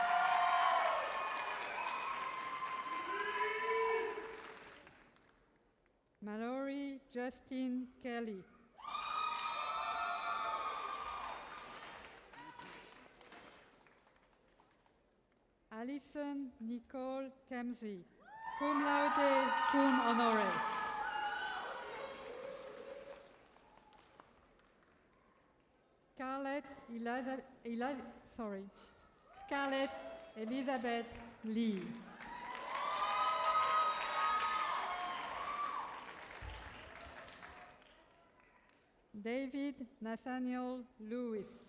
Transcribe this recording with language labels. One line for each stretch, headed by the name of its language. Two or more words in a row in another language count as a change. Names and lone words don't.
English: Mallory Justin Kelly. Alison Nicole Kemsey,
Latin: cum laude, cum honore.
English: Scarlett Elizabeth Lee. David Nathaniel Lewis.